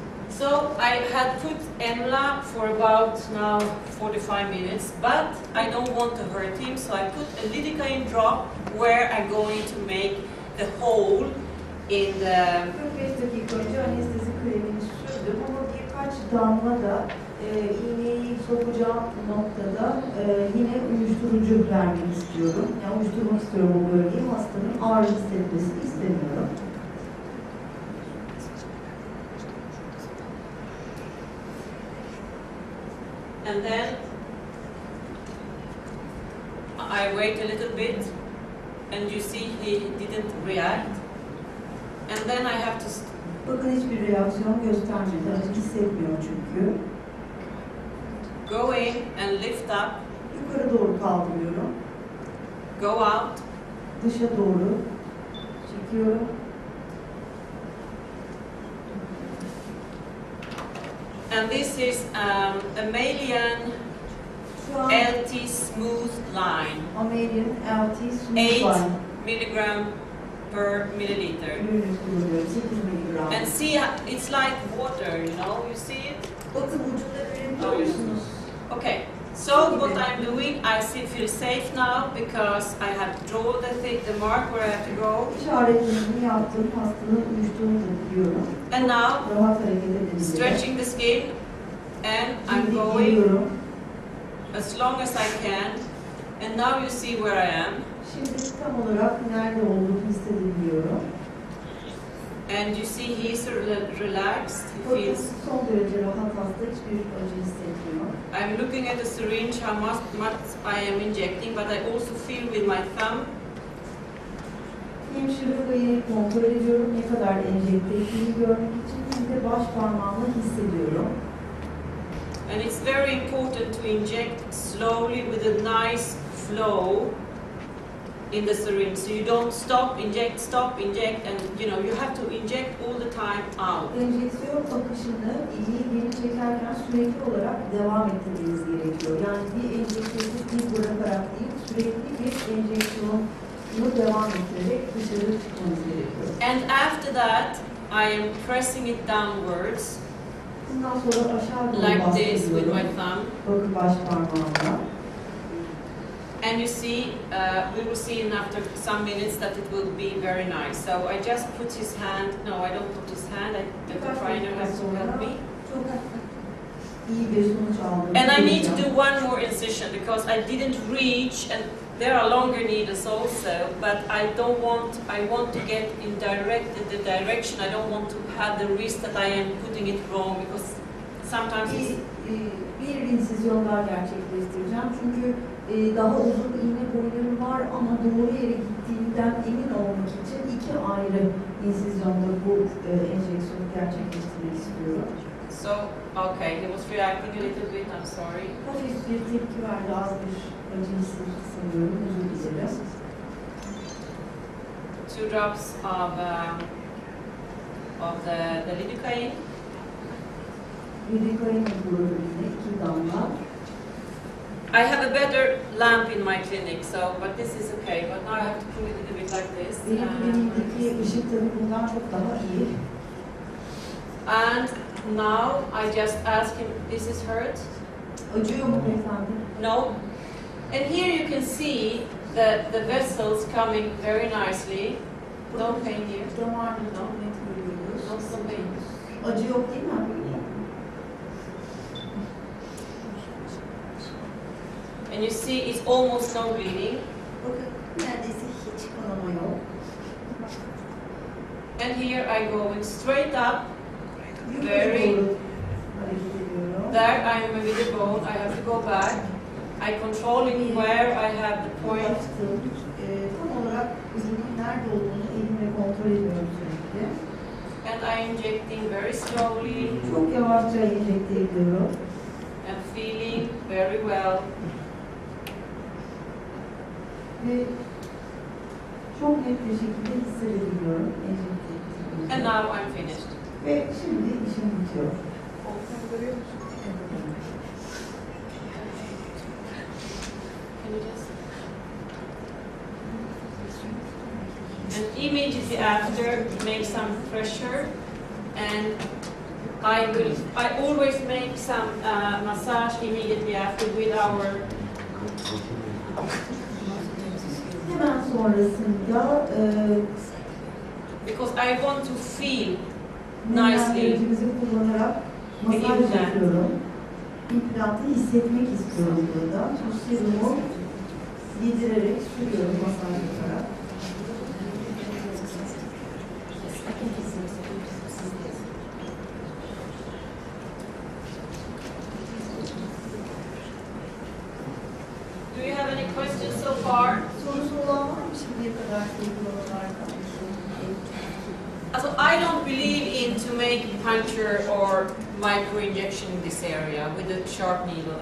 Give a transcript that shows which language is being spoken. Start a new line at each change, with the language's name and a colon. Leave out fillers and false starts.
English: So I had put Emla for about now 45 minutes, but I don't want to hurt him, so I put a lidocaine drop where I'm going to make the hole in the
Turkish: 45 dakika önce anestezi kremini sürdüm ama birkaç damla da iğneyi sokacağım noktada yine uyuşturucu vermek istiyorum. Yani uyuşturmak istiyorum o bölgeyi. Hastanın ağrı hissetmesini istemiyorum.
English: And then I wait a little bit, and you see he didn't react. And then I have to
Turkish: Bakın hiçbir reaksiyon göstermedi. Acı hissetmiyor çünkü.
English: go in and lift up,
Turkish: Yukarı doğru kaldırıyorum.
English: go out,
Turkish: Dışa doğru çekiyorum.
English: and this is a Malian
Turkish: Şu an
English: LT smooth line, Amerian LT smooth 8 line milligram per milliliter.
Turkish: ürünü kullanıyorum. 8 miligram.
English: And see, it's like water, you know, you see it?
Turkish: Bakın ucunda görebiliyor musunuz?
English: Okay, so what I'm doing, I feel safe now because I have drawn the mark where I have to go.
Turkish: İşaretlerimi yaptım. Hastanın uyuştuğunu da biliyorum.
English: And now,
Turkish: Rahat hareket edebilirim.
English: stretching the skin, and I'm
Turkish: Şimdi
English: going
Turkish: giriyorum.
English: as long as I can. And now you see where I am.
Turkish: Şimdi tam olarak nerede olduğunu hissedebiliyorum.
English: And you see he's relaxed, he
Turkish: Bakın
English: feels.
Turkish: son derece rahat hasta. Hiçbir acı hissetmiyor.
English: I'm looking at the syringe, how much I am injecting, but I also feel with my thumb.
Turkish: Hem şırıngayı kontrol ediyorum. Ne kadar enjekte ettiğini görmek için hem de baş parmağımla hissediyorum.
English: And it's very important to inject slowly with a nice flow in the syringe. So you don't stop, inject, and you know, you have to inject all the time out.
Turkish: Enjeksiyon akışını iğneyi geri çekerken sürekli olarak devam ettirmeniz gerekiyor. Yani bir enjeksiyonu bırakarak değil, sürekli bir enjeksiyonu devam ettirerek dışarı çıkmanız gerekiyor.
English: And after that, I am pressing it downwards,
Turkish: Bundan sonra aşağı doğru
English: like this with my
Turkish: bastırıyorum.
English: thumb.
Turkish: Bakın baş parmağımla.
English: And you see, we will see in after some minutes that it will be very nice. So I just put his hand, no, I don't put his hand, the trainer has to help me.
Turkish: Çok iyi bir sonuç aldım.
English: And I need to do one more incision because I didn't reach and there are longer needles also, but I want to get in the direction. I don't want to have the risk that I am putting it wrong, because sometimes it's...
Turkish: Bir insizyon daha gerçekleştireceğim. Çünkü daha uzun iğne boyları var ama doğru yere gittiğinden emin olmak için iki ayrı insizyonda bu enjeksiyonu gerçekleştirmek istiyorum.
English: So, okay, he was reacting a little bit, I'm sorry.
Turkish: Hafif bir tepki verdi, az bir acı hissetti sanıyorum, özür dilerim.
English: 2 drops of the lidocaine.
Turkish: Lidocaine uygulamasında 2 damla.
English: I have a better lamp in my clinic, so, but this is okay. But now I have to put it a little bit like this.
Turkish: Benim kliniğimdeki ışık tabii bundan çok daha iyi.
English: And now I just ask him, this is hurt?
Turkish: Acıyor mu beyefendi?
English: No. And here you can see the vessels coming very nicely. No pain here.
Turkish: Damarını çok net görüyoruz.
English: No pain.
Turkish: Acı yok değil mi?
English: And you see it's almost no bleeding.
Turkish: Bakın neredeyse hiç kanama yok.
English: And here I go straight up.
Turkish: Yukarı
English: Very.
Turkish: doğru hareket ediyorum.
English: There I am with the bone. I have to go back. I controlling where I have the point.
Turkish: Baktım. Tam olarak izinin nerede olduğunu elimle kontrol ediyorum sürekli.
English: And I injecting very slowly
Turkish: Çok yavaşça enjekte ediyorum.
English: and feeling very well.
Turkish: Ve çok net bir şekilde hissedebiliyorum enjekte ettiğimi.
English: And now I'm finished.
Turkish: Ve şimdi işim bitiyor.
English: Can you just? And immediately after, make some pressure, and I always make some massage immediately after with our.
Turkish: Hemen sonrasında
English: Because I want to feel nicely.
Turkish: nemlendiricimizi kullanarak masaj İmplant. yapıyorum. İmplantı hissetmek istiyorum burada. Bu serumu yedirerek sürüyorum masaj yaparak.
English: Do you have any questions so far?
Turkish: Sorusu olan var mı şimdiye kadar uygulamalarda?
English: So I don't believe in to make puncture or micro injection in this area with a sharp needle.